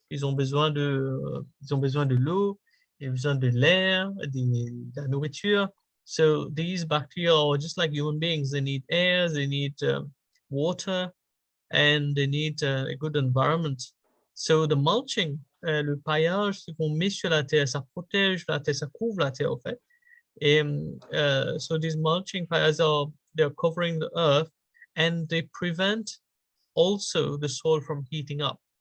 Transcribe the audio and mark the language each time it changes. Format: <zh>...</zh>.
<fr>Ils ont besoin de l'eau, ils ont besoin de l'air, de la nourriture.</fr> <en>So these bacteria are just like human beings. They need air, they need water, and they need a good environment. So the mulching,</en> <fr>le paillage, ce qu'on met sur la terre, ça protège la terre, ça couvre la terre, en fait. Et</fr> <en>so these mulching piles they're covering the earth and they prevent also the soil from heating up.</en>